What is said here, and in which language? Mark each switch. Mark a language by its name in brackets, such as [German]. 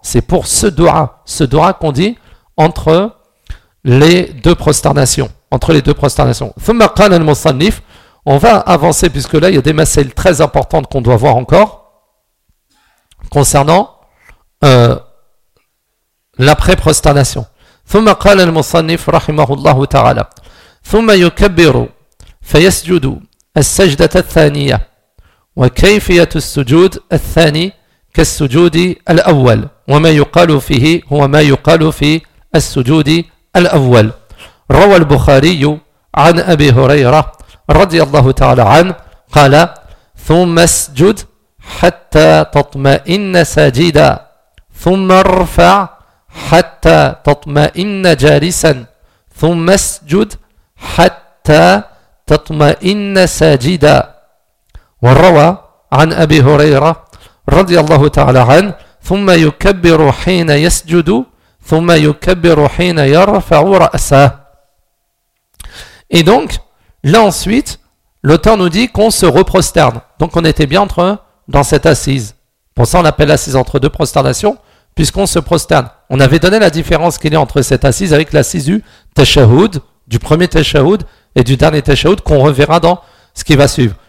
[French] C'est pour ce doigt qu'on dit entre les deux prosternations. Entre les deux prosternations. Thumakan al-Mosanif, on va avancer, puisque là, il y a des masselles très importantes qu'on doit voir encore concernant l'après-prosternation. [Arabic] Thumakan al-Mosanif, rahimahullah ta'ala. ثم يكبر فيسجد السجدة الثانية وكيفية السجود الثاني كالسجود الأول وما يقال فيه هو ما يقال في السجود الأول روى البخاري عن أبي هريرة رضي الله تعالى عنه قال ثم اسجد حتى تطمئن ساجدا ثم ارفع حتى تطمئن جالسا ثم اسجد حتى تطمئن ساجدا وروى عن أبي هريرة رضي الله تعالى عنه ثم يكبر حين يسجد ثم يكبر حين يرفع رأسه. [French] Et donc là ensuite l'auteur nous dit qu'on se reprosterne, donc on était bien entre dans cette assise, pour ça on l'appelle assise entre deux prosternations puisqu'on se prosterne. On avait donné la différence qu'il y a entre cette assise avec l'assise du tashahhud, du premier tashahhud et du dernier tashahhud qu'on reverra dans ce qui va suivre.